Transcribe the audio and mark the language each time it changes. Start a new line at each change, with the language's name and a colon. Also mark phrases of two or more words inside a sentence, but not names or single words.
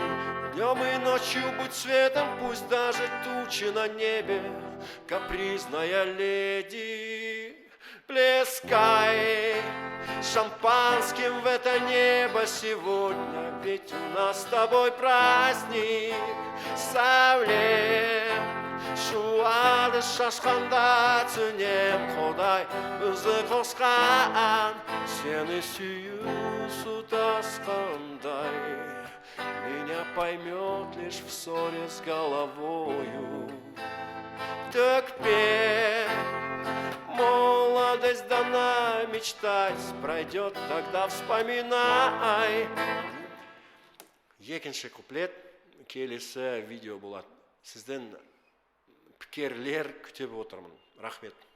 Russian: Днем и ночью будь светом, пусть даже тучи на небе, капризная леди. Плескай шампанским в это небо сегодня, ведь у нас с тобой праздник.
Kazakh: Сәулем шуады шашқанда түнем, Құдай өзі қосқан сені сүю су тасқандай.
Russian: Меня поймет лишь в ссоре с головою. Терпи, молодость дана, мечтать пройдет, тогда вспоминай.
Kazakh: Екінші куплет келесі видео болады. Сізден пікірлер күтіп отырмын. Рахмет.